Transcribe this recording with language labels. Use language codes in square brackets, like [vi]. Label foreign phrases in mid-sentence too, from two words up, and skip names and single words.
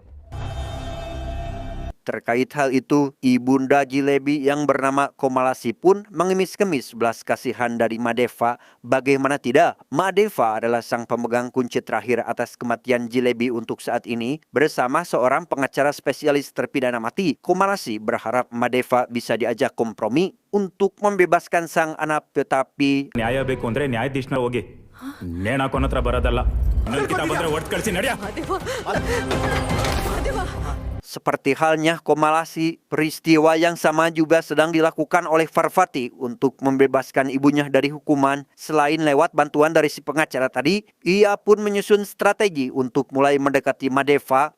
[id] Terkait hal itu, ibunda Jilebi yang bernama Komalasi pun mengemis-kemis belas kasihan dari Madeva. Bagaimana tidak, Madeva adalah sang pemegang kunci terakhir atas kematian Jilebi untuk saat ini. Bersama seorang pengacara spesialis terpidana mati, Komalasi berharap Madeva bisa diajak kompromi untuk membebaskan sang anak, tetapi [kn] ನ್ಯಾಯ ಬೇಕು ಅಂದ್ರೆ ನ್ಯಾಯಾಧೀಶನ ಹೋಗಿ ನೇಣ ಹಾಕೋನ ಹತ್ರ ಬರೋದಲ್ಲ. ನನ್ನ ಕಿತಾಬ್ ಬಂದ್ರೆ ಒಟ್ಟು ಕಳಿಸಿ ನಡ್ಯಾ. [id] Seperti halnya Komalasi, peristiwa yang sama juga sedang dilakukan oleh Farfati untuk membebaskan ibunya dari hukuman. Selain lewat bantuan dari si pengacara tadi, ia pun menyusun strategi untuk mulai mendekati Madeva.